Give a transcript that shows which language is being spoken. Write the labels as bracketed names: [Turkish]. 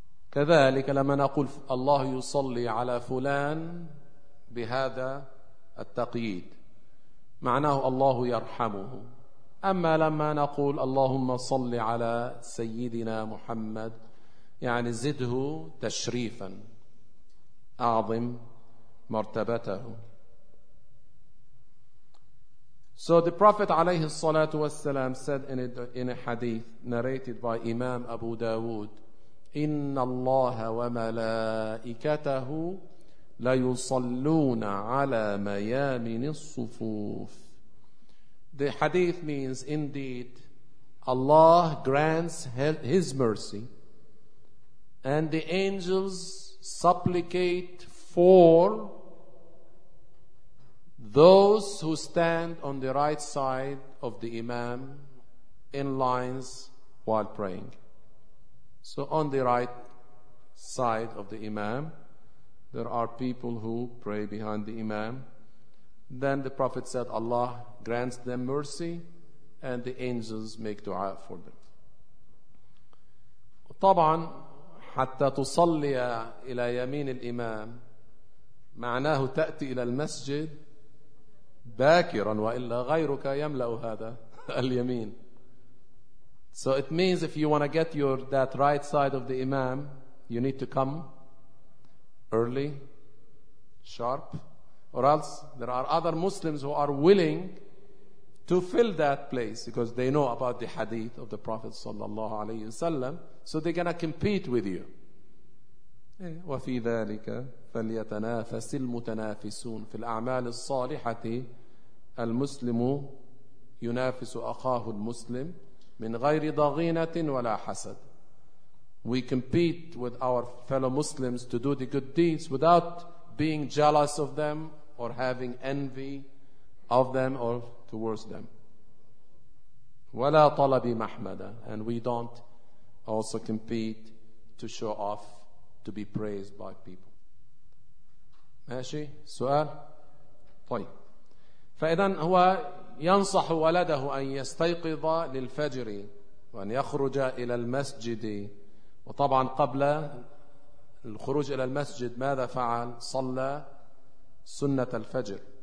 [Arabic] كذلك لما نقول الله يصلي على فلان بهذا التقييد معناه الله يرحمه. أما لما نقول اللهم صل على سيدنا محمد يعني زده تشريفا أعظم مرتبته. [English] So the Prophet [Arabic] عليه الصلاة والسلام [English] said in a hadith narrated by Imam Abu Dawood [Arabic] إن الله وملائكته ليصلون على ميامن الصفوف. [English] The hadith means, indeed, Allah grants His mercy, and the angels supplicate for those who stand on the right side of the Imam in lines while praying. So on the right side of the Imam, there are people who pray behind the Imam. Then the Prophet said, Allah grants them mercy and the angels make dua for them. [Arabic] طبعا حتى تصلي إلى يمين الإمام معناه تأتي إلى المسجد باكرا وإلا غيرك يملأ هذا اليمين. [English] So it means if you want to get your that right side of the imam, you need to come early, sharp, or else there are other Muslims who are willing to fill that place because they know about the hadith of the Prophet sallallahu alayhi wasallam. So they're gonna compete with you. [Arabic] وفي ذلك فليتنافس المتنافسون في الأعمال الصالحة المسلم ينافس أخاه المسلم من غير ضغينة ولا حسد. [English] We compete with our fellow Muslims to do the good deeds without being jealous of them or having envy of them or towards them. [Arabic] ولا طلب محمدا. [English] And we don't also compete to show off, to be praised by people. [Arabic] ماشي؟ سؤال؟ طيب. فإذن هو ينصح ولده أن يستيقظ للفجر وأن يخرج إلى المسجد. وطبعا قبل الخروج إلى المسجد ماذا فعل؟ صلى سنة الفجر.